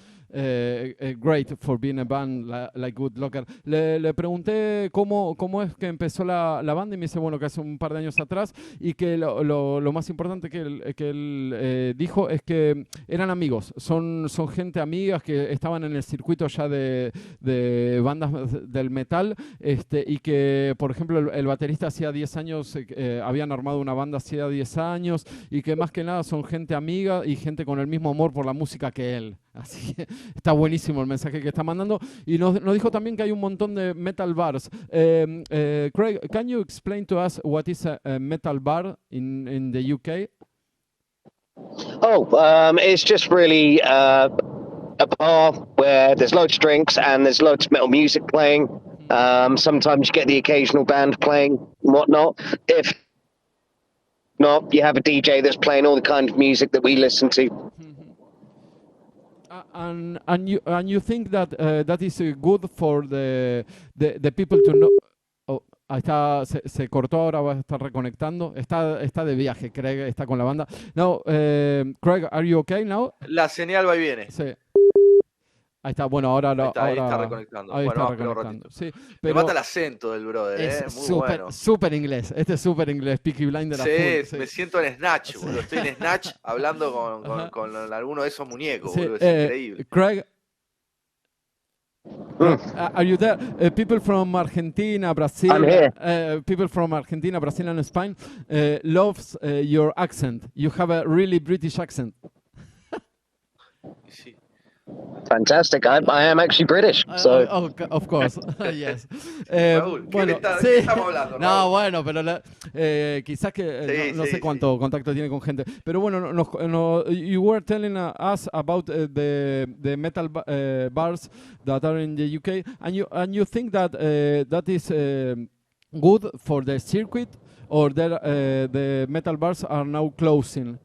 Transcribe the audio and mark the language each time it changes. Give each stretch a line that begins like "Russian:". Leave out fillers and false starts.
English: great for being a band like Good Locker.
Spanish: Le pregunté cómo es que empezó la banda y me dice, bueno, que hace un par de años atrás y que lo más importante que él dijo es que eran amigos, son gente amigas que estaban en el circuito ya de bandas del metal, y que, por ejemplo, el baterista hacía 10 años, habían armado una banda hacía 10 años y que más que nada son gente amiga y gente con el mismo amor por la música que él. Así que está buenísimo el mensaje que está mandando. Y nos dijo también que hay un montón de metal bars.
English: Craig, can you explain to us what is a metal bar in the UK? It's just really a bar where there's loads of drinks and there's loads of metal music playing. Sometimes you get the occasional band playing and whatnot. If not, you have a DJ that's playing all the kind of music that we listen to. And you think that that is good for the people to know?
Spanish: Oh, ahí está, se cortó, ahora va a estar reconectando. Está de viaje, Craig, está con la banda.
English: No, Craig, are you okay now?
Spanish: La señal va y viene. Sí. Ahí está, bueno, ahora ahí está reconectando. Ahí bueno, está reconectando. Sí, pero me mata el acento del brother, es muy bueno. Súper inglés. Este es súper inglés, Peaky Blinder. Sí, me siento en Snatch, boludo. Estoy en Snatch hablando con alguno de esos muñecos, sí, boludo. Es increíble.
English: Craig, are you there? People from Argentina, Brazil. I'm here. People from Argentina, Brazil, and Spain loves your accent. You have a really British accent.
Spanish: Sí.
English: Fantastic. I am actually British, so. Of course, yes.
Spanish: Raúl, bueno, ¿qué estamos hablando? No, Raúl? Bueno, pero quizás que no sé cuánto contacto tiene con gente. Pero bueno,
English: you were telling us about the metal bars that are in the UK, and you think that that is good for the circuit, or the metal bars are now closing?